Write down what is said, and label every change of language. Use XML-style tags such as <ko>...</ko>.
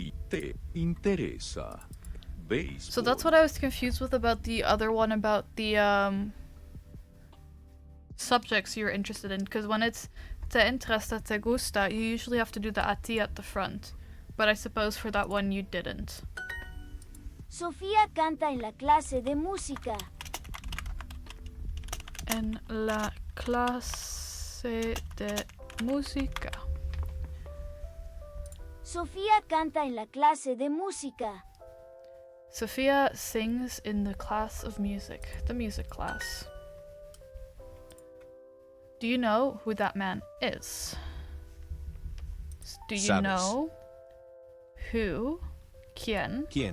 <es>Te interesa béisbol.</es> <en>So that's what I was confused with about the other one, about the subjects you're interested in, because when it's</en> <es>te interesa, te gusta,</es> <en>you usually have to do the a ti at the front. But I suppose for that one you didn't.</en> <es>Sofía canta en la clase de música. En la clase de música. Sofía canta en la clase de música.</es> <en>Sophia sings in the class of music, the music class. Do you know who that man is? Do you</en> <es>Sabes.</es> <en>know who, quién,</en>